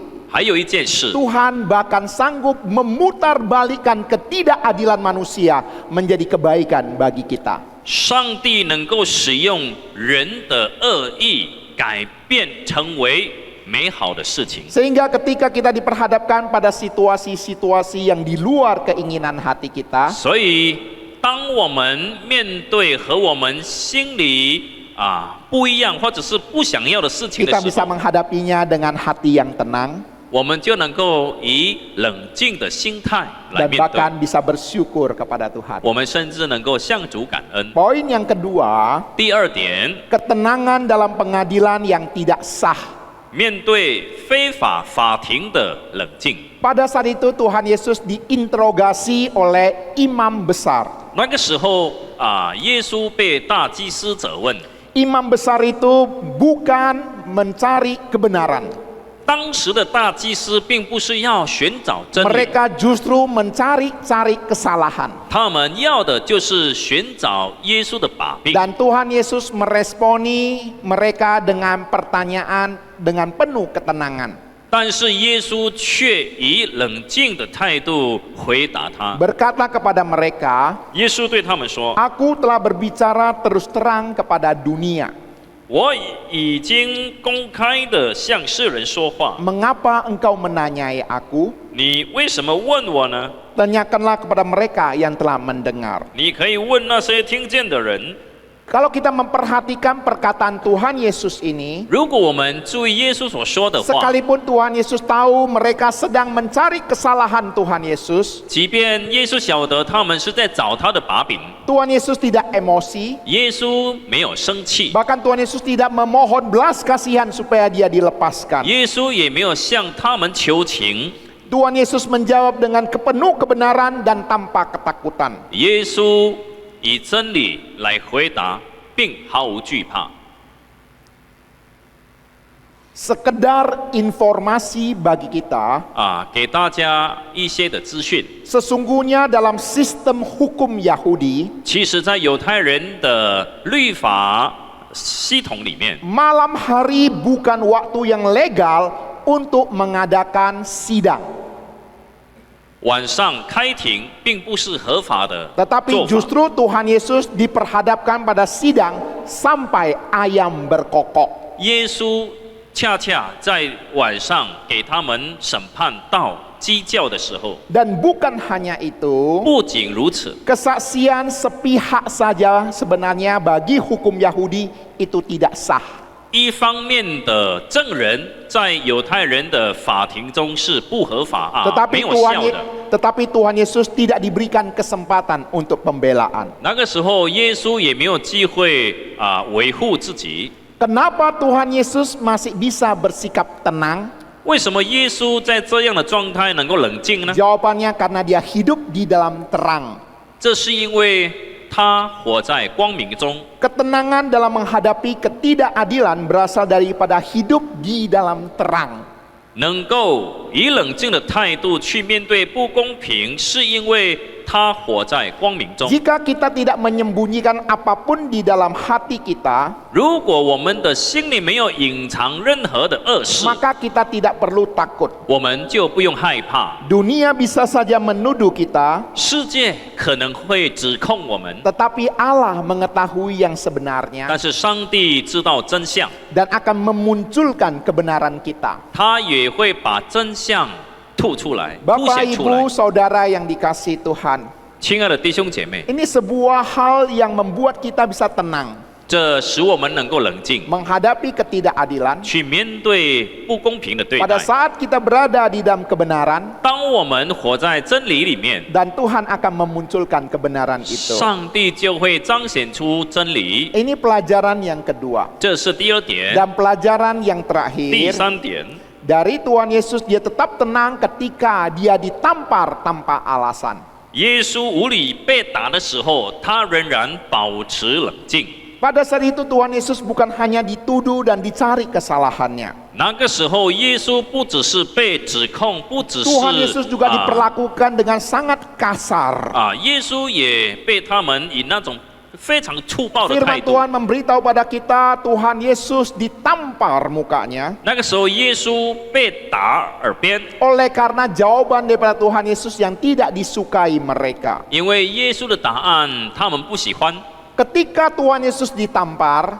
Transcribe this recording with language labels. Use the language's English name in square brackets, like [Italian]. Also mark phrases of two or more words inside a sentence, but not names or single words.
[Chinese] 还有一件事， [Indonesian] Tuhan bahkan sanggup memutarbalikkan ketidakadilan manusia menjadi kebaikan bagi kita. [Chinese] 上帝能够使用人的恶意改变成为美好的事情。 [Indonesian] Sehingga ketika kita diperhadapkan pada situasi-situasi yang di luar keinginan hati kita, [Chinese] 所以，当我们面对和我们心里不一样或者是不想要的事情 [Indonesian] kita [Chinese] 的时 [Indonesian] bisa [Chinese] 候， [Indonesian] menghadapinya dengan hati yang tenang [Chinese] 我们就能够以冷静的心态来 [Indonesian] dan [Chinese] 面 [Indonesian] bahkan [Chinese] 对。 [Indonesian] bisa bersyukur kepada Tuhan. [Chinese] 我们甚至能够向主感恩。 [Indonesian] Poin yang kedua, [Chinese] 第二点， [Indonesian] ketenangan dalam pengadilan yang tidak sah. [Chinese] 面对非法法庭的冷静。 [Indonesian] Pada saat itu Tuhan Yesus diinterogasi oleh imam besar. [Chinese] 那个时候耶稣被大祭司责问， [Indonesian] Imam besar itu bukan mencari kebenaran. [Chinese] 当时的大祭司并不是要寻找真理， [Indonesian] Mereka justru mencari-cari kesalahan. [Chinese] 他们要的就是寻找耶稣的把柄。 [Indonesian] Dan Tuhan Yesus meresponi mereka dengan pertanyaan dengan penuh ketenangan. [Chinese] 但是耶稣却以冷静的态度回答他。 [Indonesian] Berkata kepada mereka, [Chinese] 耶稣对他们说 [Indonesian] Aku telah berbicara terus terang kepada dunia. [Chinese] 我已经公开的向世人说话， [Indonesian] Mengapa engkau menanyai aku? [Chinese] 你为什么问我呢？ [Indonesian] Tanyakanlah kepada mereka yang telah mendengar. [Chinese] 你可以问那些听见的人。 [Indonesian] Kalau kita memperhatikan perkataan Tuhan Yesus ini, [Chinese] 如果我们注意耶稣所说的话， [Indonesian] sekalipun Tuhan Yesus tahu mereka sedang mencari kesalahan Tuhan Yesus, [Chinese] 即便耶稣晓得他们是在找他的把柄， [Indonesian] Tuhan Yesus tidak emosi, [Chinese] 耶稣没有生气， [Indonesian] bahkan Tuhan Yesus tidak memohon belas kasihan supaya dia dilepaskan. [Chinese] 耶稣也没有向他们求情， [Indonesian] Tuhan Yesus menjawab dengan penuh kebenaran dan tanpa ketakutan. [Chinese] 耶稣以真理来回答，并毫无惧怕。 [Indonesian] Sekedar informasi bagi kita, [Chinese] 给大家一些的资讯。 [Indonesian] sesungguhnya dalam sistem hukum Yahudi, [Chinese] 其实，在犹太人的律法系统里面， [Indonesian] malam hari bukan waktu yang legal untuk mengadakan sidang. [Chinese] 晚上开庭并不是合法的 [Indonesian] Tetapi [Chinese] 做法。 [Indonesian] justru Tuhan Yesus diperhadapkan pada sidang sampai ayam berkokok. [Chinese] 耶稣恰恰在晚上给他们审判到鸡叫的时候， [Indonesian] Dan bukan hanya itu, [Chinese] 不仅如此， [Indonesian] kesaksian sepihak saja sebenarnya bagi hukum Yahudi itu tidak sah. [Chinese] 一方面的证人在犹太人的法庭中是不合法没 [Indonesian] Tetapi [Chinese] 有 [Indonesian] Tuhan, [Chinese] 效的。 [Indonesian] tetapi Tuhan Yesus tidak diberikan kesempatan untuk pembelaan. [Chinese] 那个时候，耶稣也没有机会维护自己。 [Indonesian] Kenapa Tuhan Yesus masih bisa bersikap tenang? [Chinese] 为什么耶稣在这样的状态能够冷静呢？ [Indonesian] Jawabannya karena dia hidup di dalam terang. [Chinese] 这是因为他活在光明中。 [Indonesian] Ketenangan dalam menghadapi ketidakadilan berasal daripada hidup di dalam terang. [Chinese] 能够以冷静的态度去面对不公平，是因为他活在光明中。 [Indonesian] Jika kita tidak menyembunyikan apapun di dalam hati kita, [Chinese] 如果我们的心里没有隐藏任何的恶事， [Indonesian] maka kita tidak perlu takut. [Chinese] 我们就不用害怕。 [Indonesian] Dunia bisa saja menuduh kita, [Chinese] 世界可能会指控我们， [Indonesian] tetapi Allah mengetahui yang sebenarnya [Chinese] 但是上帝知道真相， [Indonesian] dan akan memunculkan kebenaran kita. [Chinese] 他也会把真相吐出来、凸 [Indonesian] Bapak, [Chinese] 显出来 [Indonesian] Ibu, Saudara yang dikasihi Tuhan, [Chinese] 亲爱的弟兄姐妹， [Indonesian] ini sebuah hal yang membuat kita bisa tenang [Chinese] 这使我们能够冷静， [Indonesian] menghadapi ketidakadilan. [Chinese] 去面对不公平的对 [Indonesian] Pada [Chinese] 待。 [Indonesian] saat kita berada di dalam kebenaran, [Chinese] 当我们活在真理里面， [Indonesian] dan Tuhan akan memunculkan kebenaran itu. [Chinese] 上帝就会彰显出真理。 [Indonesian] Ini pelajaran yang kedua. [Chinese] 这是第二点。 [Indonesian] Dan pelajaran yang [Chinese] 第 [Indonesian] terakhir, [Chinese] 三点， [Indonesian] dari Tuhan Yesus dia tetap tenang ketika dia ditampar tanpa alasan. [Chinese] 耶稣无理被打的时候，他仍然保持冷静。 [Indonesian] Pada saat itu Tuhan Yesus bukan hanya dituduh dan dicari kesalahannya. [Chinese] 那个时候，耶稣不只是被指控，不只是 [Indonesian] Tuhan Yesus juga diperlakukan dengan sangat kasar. [Chinese] 耶稣也被他们以那种非常粗暴的态 [Indonesian] Firman [Chinese] 度。 [Indonesian] Tuhan memberitahu pada kita Tuhan Yesus ditampar mukanya [Chinese] 那个时候，耶稣被打耳边， [Indonesian] oleh karena jawaban daripada Tuhan Yesus yang tidak disukai mereka. [Chinese] 因为耶稣的答案他们不喜欢。 [Indonesian] Ketika Tuhan Yesus ditampar,